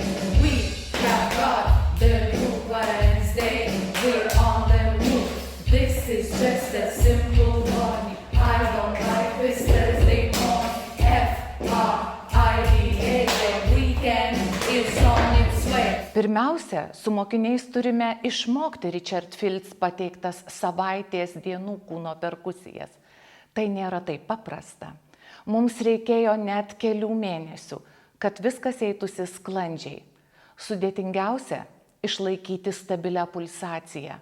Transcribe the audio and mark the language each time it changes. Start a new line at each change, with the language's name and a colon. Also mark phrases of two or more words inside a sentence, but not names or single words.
English: We have got the new Wednesday, we're on the move. This is just a simple one. I don't like this Thursday morning. F-R-I-D-A, the weekend is on its way.
Lithuanian: Pirmiausia, su mokiniais turime išmokti Richard Fields pateiktas savaitės dienų kūno perkusijas. Tai nėra taip paprasta. Mums reikėjo net kelių mėnesių, kad viskas eitųsi sklandžiai. Sudėtingiausia – išlaikyti stabilią pulsaciją.